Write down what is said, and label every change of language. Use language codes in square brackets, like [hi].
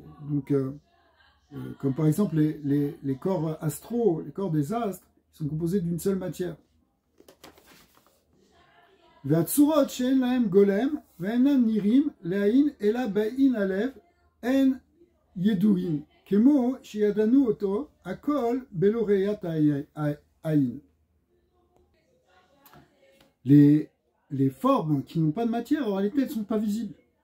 [fr] donc, comme par exemple les corps astraux, les corps des astres, sont composés d'une seule matière. [he] והצורות שאין להם גולם ואינם נראים לעין אלא בעין הלב אין ידועים כמו שידענו אותו הכל בלא ראיית העין. [fr] Les formes qui n'ont pas de matière, en réalité, elles ne sont pas visibles.